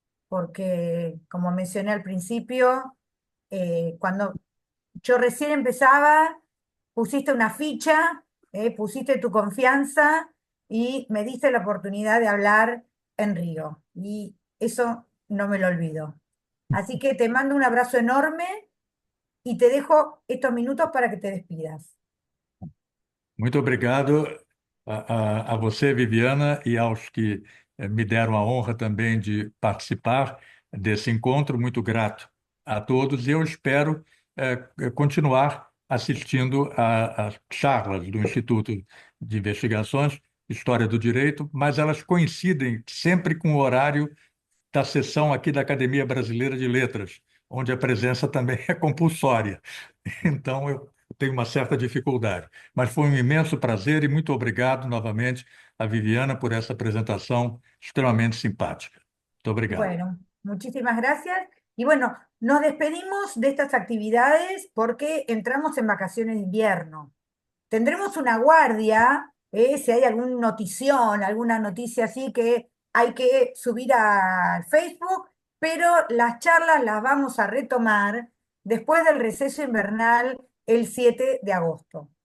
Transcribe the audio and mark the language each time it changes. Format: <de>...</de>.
<es>porque como mencioné al principio, cuando yo recién empezaba, pusiste una ficha, pusiste tu confianza y me diste la oportunidad de hablar en Río. Y eso no me lo olvido. Así que te mando un abrazo enorme y te dejo estos minutos para que te despidas.</es> <pt>Muito obrigado a você, Viviana, e aos que me deram a honra também de participar desse encontro. Muito grato a todos. E eu espero continuar assistindo às charlas do Instituto de Investigações, História do Direito, mas elas coincidem sempre com o horário da sessão aqui da Academia Brasileira de Letras, onde a presença também é compulsória. Então, eu tenho uma certa dificuldade. Mas foi um imenso prazer e muito obrigado novamente a Viviana por essa apresentação extremamente simpática. Muito obrigado.</pt> <es>Bueno, muchísimas gracias. Y bueno, nos despedimos de estas actividades porque entramos en vacaciones de invierno. Tendremos una guardia, si hay algún notición, alguna noticia así que hay que subir a Facebook, pero las charlas las vamos a retomar después del receso invernal el 7 de agosto.</es>